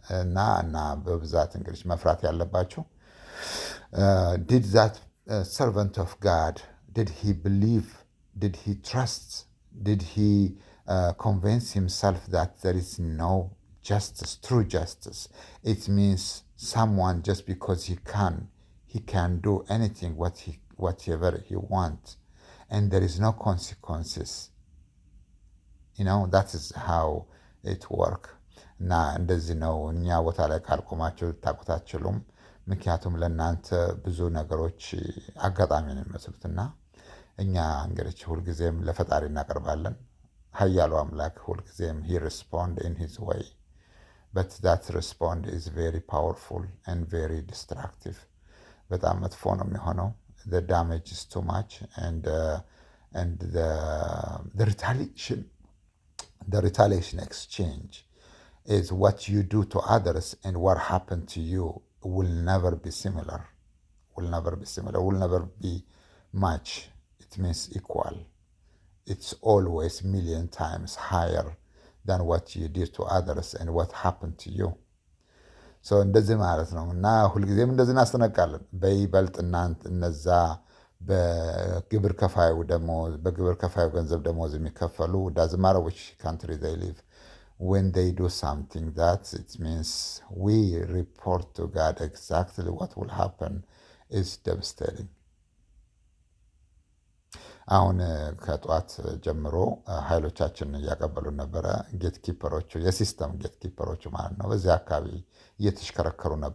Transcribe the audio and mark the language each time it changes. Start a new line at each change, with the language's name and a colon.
Amharic: እና በብዛት እንግዲህ መፍራት ያለባችሁ
English: did that servant of God, did he believe, did he trust, did he convince himself that there is no justice, true justice? It means someone just because he can do anything whatever he wants and there is no consequences. You know, that is how it works.
Amharic: እና እንደዚህ ነው። እኛ ቦታ ላይ ካልቆማችሁ ልታውቁት አትችሉም። ምክንያቱም ለእናንተ ብዙ ነገሮች አጋጣሚ ነው የሚመስሉትና እኛ እንግዲህ ሁልጊዜም ለፈጣሪ እናቀርባለን። ኃያሉ አምላክ ሁልጊዜም
English: he respond in his way, but that respond is very powerful and very destructive.
Amharic: በጣም መጥፎ ነው የሚሆነው.
English: The damage is too much and and the retaliation exchange is what you do to others and what happened to you will never be similar, will never be much. It means equal. It's always million times higher than what you did to others and what happened to you.
Amharic: እንደዚህ ማለት ነው። እና ሁልጊዜም እንደዚህ እናስጠነቃለን። በይበልጥ እናንተ እነዛ በግብር ከፋዩ ገንዘብ ደሞዝ የሚከፈሉ
English: doesn't matter which country they live, when they do something that it means we report to God exactly what will happen is devastating.
Amharic: አሁን ከጠዋት ጀምሮ ኃይሎቻችን እያቀበሉን ነበረ። ጌት ኪፐሮቹ የሲስተም ጌት ኪፐሮቹ ማለት ነው። በዚህ አካባቢ እየተሽከረከሩ